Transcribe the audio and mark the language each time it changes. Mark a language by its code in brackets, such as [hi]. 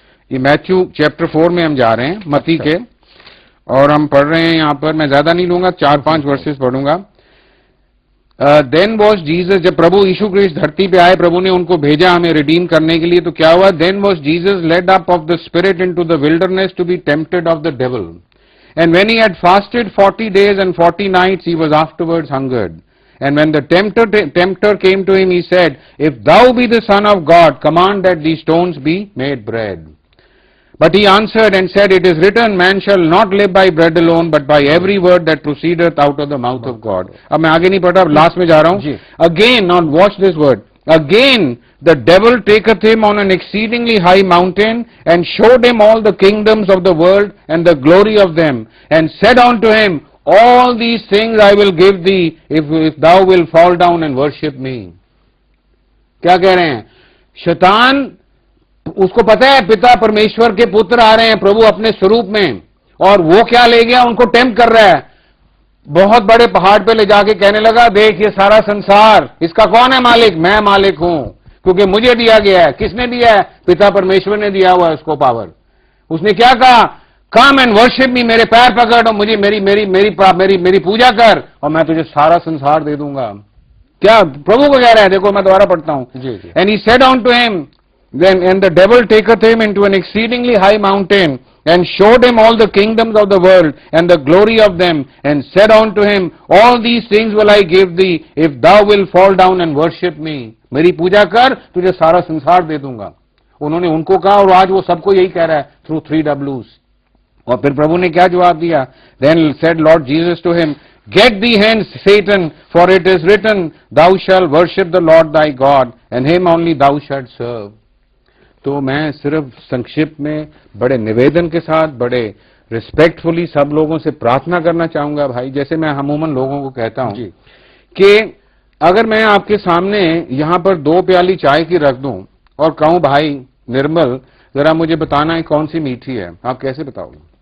[hi] ये Matthew chapter 4 में हम जा रहे हैं, मत्ती के, और हम पढ़ रहे हैं यहां पर, मैं ज्यादा नहीं लूंगा, 4-5 वर्सेस पढ़ूंगा। [en] then was Jesus, [hi] जब प्रभु यीशु ख्रिस्त धरती पे आए, प्रभु ने उनको भेजा हमें रिडीम करने के लिए। तो क्या हुआ? [en] Then was Jesus led up of the spirit into the wilderness to be tempted of the devil, and when he had fasted 40 days and 40 nights he was afterwards hungered, and when the tempter came to him, he said, if thou be the son of God, command that these stones be made bread. But he answered and said, it is written, man shall not live by bread alone, but by every word that proceedeth out of the mouth of God। [hi] अब मैं आगे नहीं पढ़ रहा, last में जा रहा हूं। [en] Again, now watch this word. Again, the devil taketh him on an exceedingly high mountain, and showed him all the kingdoms of the world and the glory of them, and said unto him, all these things I will give thee, if thou wilt fall down and worship me। [hi] क्या कह रहे हैं? शैतान, उसको पता है पिता परमेश्वर के पुत्र आ रहे हैं, प्रभु अपने स्वरूप में, और वो क्या ले गया? उनको टेम्प्ट कर रहा है। बहुत बड़े पहाड़ पे ले जाके कहने लगा, देख ये सारा संसार, इसका कौन है मालिक? मैं मालिक हूं, क्योंकि मुझे दिया गया है। किसने दिया है? पिता परमेश्वर ने दिया हुआ है उसको पावर। उसने क्या कहा? [en] come and worship me, [hi] मेरे पैर पकड़ और मुझे मेरी पूजा कर, और मैं तुझे सारा संसार दे दूंगा। क्या प्रभु को कह रहा है? देखो मैं दोबारा पढ़ता हूं। [en] And he said unto him, then and the devil taketh him into an exceedingly high mountain, and showed him all the kingdoms of the world and the glory of them, and said unto him, all these things will I give thee, if thou wilt fall down and worship me। [hi] मेरी पूजा कर, तुझे सारा संसार दे दूंगा। उन्होंने उनको कहा, और आज वो सबको यही कह रहा है थ्रू 3Ws। और फिर प्रभु ने क्या जवाब दिया? [en] Then said Lord Jesus to him, get thee hence, Satan, for it is written, thou shalt worship the Lord thy God, and him only thou shalt serve। [hi] तो मैं सिर्फ संक्षिप्त में बड़े निवेदन के साथ, बड़े रिस्पेक्टफुली सब लोगों से प्रार्थना करना चाहूंगा भाई, जैसे मैं अमूमन लोगों को कहता हूं कि अगर मैं आपके सामने यहां पर 2 प्याली चाय की रख दूं और कहूं भाई निर्मल जरा मुझे बताना है कौन सी मीठी है, आप कैसे बताओगे?